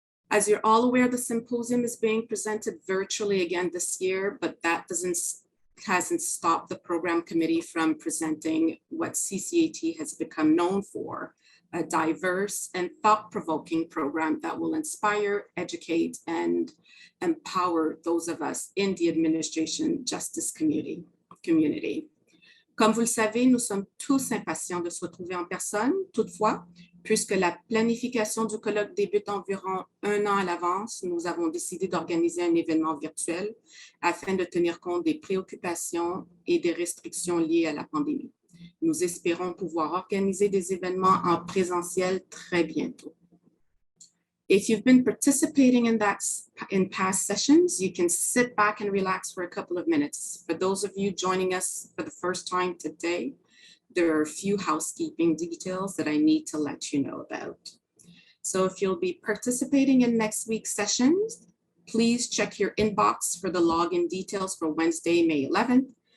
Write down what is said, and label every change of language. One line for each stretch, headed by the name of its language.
English: As you're all aware, the symposium is being presented virtually again this year, but that hasn't stopped the program committee from presenting what CCAT has become known for, a diverse and thought-provoking program that will inspire, educate, and empower those of us in the administration justice community.
French: Comme vous le savez, nous sommes tous impatients de se retrouver en personne. Toutefois, puisque la planification du colloque débute environ 1 an à l'avance, nous avons décidé d'organiser un événement virtuel afin de tenir compte des préoccupations et des restrictions liées à la pandémie. Nous espérons pouvoir organiser des événements en présentiel très bientôt.
English: If you've been participating in past sessions, you can sit back and relax for a couple of minutes. For those of you joining us for the first time today, there are a few housekeeping details that I need to let you know about. So if you'll be participating in next week's sessions, please check your inbox for the login details for Wednesday, May 11th.